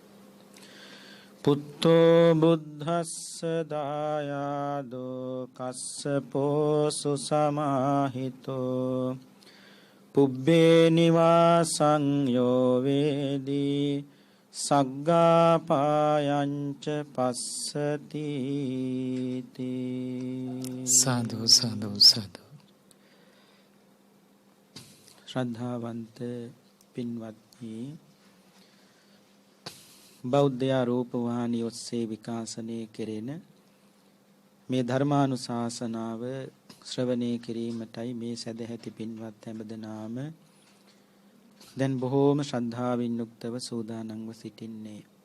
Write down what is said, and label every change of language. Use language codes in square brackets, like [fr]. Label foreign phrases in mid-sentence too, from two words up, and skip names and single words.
[pi] පුත්තෝ බුද්ධස්ස දායාදෝ කස්සපෝ සුසමාහිතෝ පුබ්බේ නිවාසං යෝ වේදී සග්ගාපායංච පස්සති. [si] සාදු සාදු සාදු. ශ්‍රද්ධාවන්ත පින්වත්නි, බෞද්ධ රූපවාහිනිය ඔස්සේ විකාශනය කෙරෙන මේ ධර්මානුශාසනාව ශ්‍රවණය කිරීමටයි මේ සදැහැති පින්වත් හැමදෙනාම දැන් බොහෝම ශ්‍රද්ධාවෙන් යුක්තව සූදානම්ව සිටින්නේ.